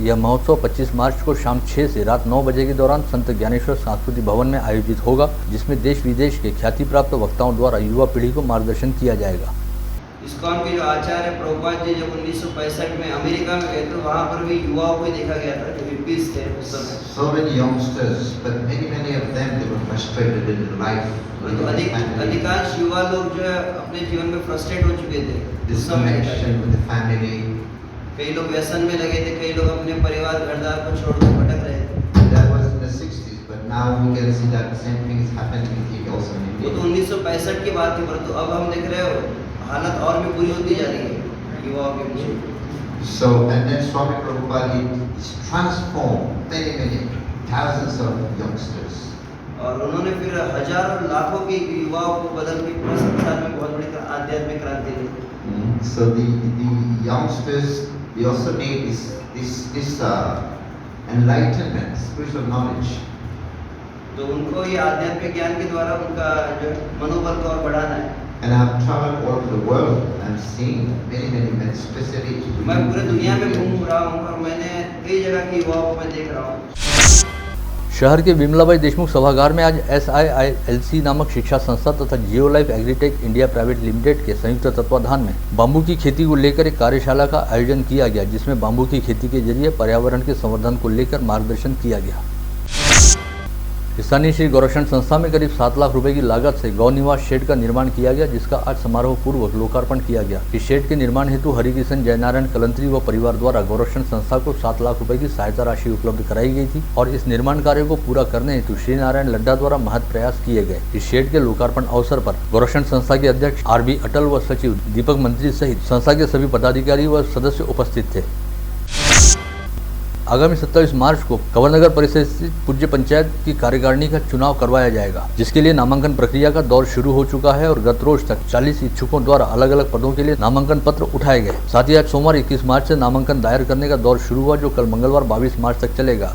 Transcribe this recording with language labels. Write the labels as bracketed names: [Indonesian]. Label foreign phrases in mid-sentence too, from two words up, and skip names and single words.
[Hindi] यह महोत्सव 25 मार्च को शाम 6 से रात 9 बजे के दौरान संत ज्ञानेश्वर सांस्कृतिक भवन में आयोजित होगा, जिसमें देश विदेश के ख्याति प्राप्त वक्ताओं द्वारा युवा पीढ़ी को मार्गदर्शन किया जाएगा। इस्कॉन के जो आचार्य प्रभुपाद जी जब 1965 में अमेरिका में गए तो वहाँ पर भी युवाओं को देखा गया था जो हिप्पीज थे उस समय। [English] So many youngsters, but many of them they were frustrated in life. [Hindi] तो अधिकांश युवा लोग जो है अपने जीवन में फ्रस्ट्रेट हो चुके थे। [English] Disconnection with the family. [Hindi] कई लोग व्यसन में लगे थे, कई लोग अपने परिवार घरदार को छोड़कर भटक रहे थे। [English] That was in the 60s, but now we can see that the same thing is happening here also in [Hindi] वो [English] India. [Hindi] तो 1965 की बात थी, परंतु अब हम देख रहे हो हालत और भी बुरी होती जा रही है युवाओं के बीच। [English] So and then Swami Prabhupada is transformed many thousands of youngsters. [Hindi] और उन्होंने फिर हजारों लाखों के युवाओं को बदल के पूरे संसार में बहुत बड़ी आध्यात्मिक क्रांति दी। [English] So the youngsters they also need this enlightenment, spiritual knowledge. [Hindi] तो उनको ये आध्यात्मिक ज्ञान के द्वारा उनका जो मनोबल को और बढ़ाना है। [English] And I've traveled all over the world and I'm seeing many men, especially. [Hindi] मैं पूरे दुनिया में घूम रहा हूँ और मैंने कई जगह के युवाओं को मैं देख रहा हूँ। शहर के विमलाबाई देशमुख सभागार में आज SIILC नामक शिक्षा संस्था तथा जियो लाइफ एग्रीटेक इंडिया प्राइवेट लिमिटेड के संयुक्त तत्वाधान में बांबू की खेती को लेकर एक कार्यशाला का आयोजन किया गया, जिसमें बांबू की खेती के जरिए पर्यावरण के संवर्धन को लेकर मार्गदर्शन किया गया। स्थानीय श्री गोरक्षण संस्था में करीब 7 लाख रुपए की लागत से गौ निवास शेड का निर्माण किया गया, जिसका आज समारोह पूर्वक लोकार्पण किया गया। इस शेड के निर्माण हेतु हरिकिशन जयनारायण कलंत्री व परिवार द्वारा गोरक्षण संस्था को 7 लाख रुपए की सहायता राशि उपलब्ध कराई गई थी और इस निर्माण कार्य को पूरा करने हेतु श्री नारायण लड्डा द्वारा महत् प्रयास किए गए। इस शेड के लोकार्पण अवसर पर गोरक्षण संस्था के अध्यक्ष RB अटल व सचिव दीपक मंत्री सहित संस्था के सभी पदाधिकारी व सदस्य उपस्थित थे। आगामी 27 मार्च को कंवरनगर परिसर स्थित पूज्य पंचायत की कार्यकारिणी का चुनाव करवाया जाएगा, जिसके लिए नामांकन प्रक्रिया का दौर शुरू हो चुका है और गत रोज तक 40 इच्छुकों द्वारा अलग अलग पदों के लिए नामांकन पत्र उठाए गए। साथ ही आज सोमवार 21 मार्च से नामांकन दायर करने का दौर शुरू हुआ, जो कल मंगलवार 22 मार्च तक चलेगा।